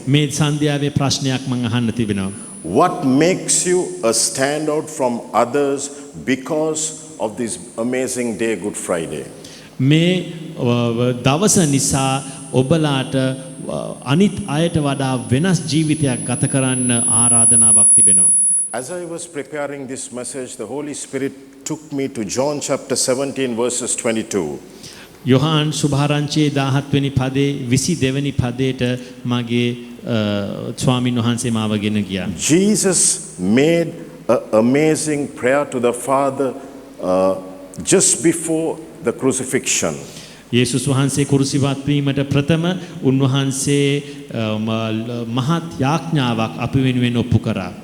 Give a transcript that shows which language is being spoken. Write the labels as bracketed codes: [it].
[si] මේ සන්ධ්‍යාවේ ප්‍රශ්නයක් මම අහන්න තිබෙනවා. [en] What makes you a standout from others because of this amazing day, Good Friday? [si] මේ දවස නිසා ඔබලාට අනිත් අයට වඩා වෙනස් ජීවිතයක් ගත කරන්න ආරාධනාවක් තිබෙනවා. [en] As I was preparing this message, the Holy Spirit took me to John chapter 17 verses 22. [si] Yohan සුභාරංචියේ 17 වෙනි පදේ 22 වෙනි පදයට මගේ ස්වාමින් වහන්සේ මාව ගෙන ගියා. [en] Jesus made an amazing prayer to the Father just before the crucifixion. [si] යේසුස් වහන්සේ කුරුසිපත් වීමට ප්‍රථම උන්වහන්සේ මහත් යාඥාවක් අපි වෙනුවෙන් ඔප්පු කරා.